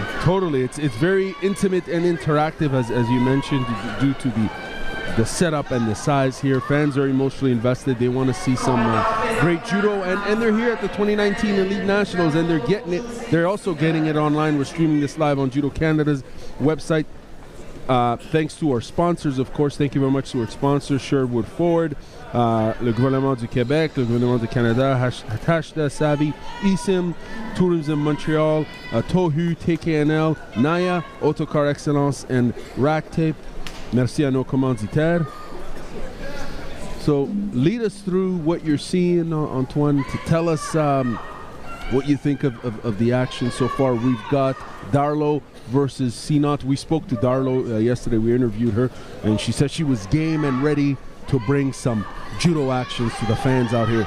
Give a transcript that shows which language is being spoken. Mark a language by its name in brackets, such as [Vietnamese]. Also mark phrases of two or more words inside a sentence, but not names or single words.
[English] Totally, it's very intimate and interactive, as you mentioned, due to the setup and the size here. Fans are emotionally invested. They want to see some great judo, and they're here at the 2019 Elite Nationals, and they're getting it. They're also getting it online. We're streaming this live on Judo Canada's website. Thanks to our sponsors, of course. Thank you very much to our sponsors, Sherwood Ford, [French] le gouvernement du Québec, le gouvernement du Canada, [English] Hashda Savi, ISIM, Tourism Montreal, Tohu, TKNL, Naya, Autocar Excellence, and Rack Tape. [French] Merci à nos commanditaires. [English] So lead us through what you're seeing, Antoine, to tell us what you think of the action so far. We've got Darlo versus Sinot. We spoke to Darlo yesterday. We interviewed her, and she said she was game and ready to bring some judo actions to the fans out here.